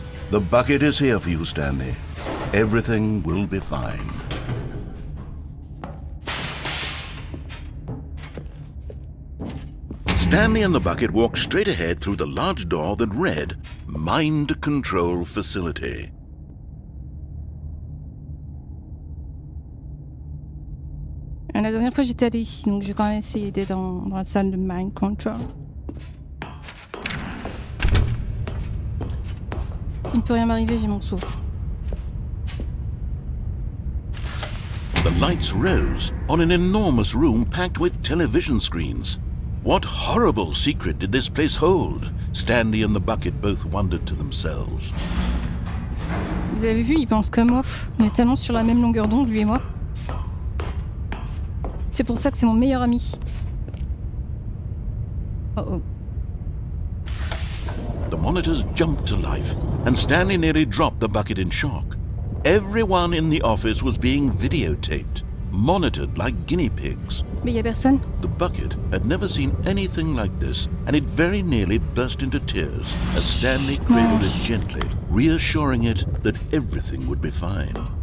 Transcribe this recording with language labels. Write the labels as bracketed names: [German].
[English] The bucket is here for you, Stanley. Everything will be fine. Stanley and the bucket walked straight ahead through the large door that read, Mind Control Facility. [French] La dernière fois, j'étais allée ici, donc j'ai quand même essayé d'être dans la salle de Mind Control. Il ne peut rien m'arriver, j'ai mon seau. [English] The lights rose on an enormous room packed with television screens. What horrible secret did this place hold? Stanley and the bucket both wondered to themselves. [French] Vous avez vu, il pense comme moi. On est tellement sur la même longueur d'onde, lui et moi. C'est pour ça que c'est mon meilleur ami. [English] Oh oh. The monitors jumped to life, and Stanley nearly dropped the bucket in shock. Everyone in the office was being videotaped, monitored like guinea pigs. [French] Mais il y a personne. [English] The bucket had never seen anything like this, and it very nearly burst into tears as Stanley cradled it gently, reassuring it that everything would be fine.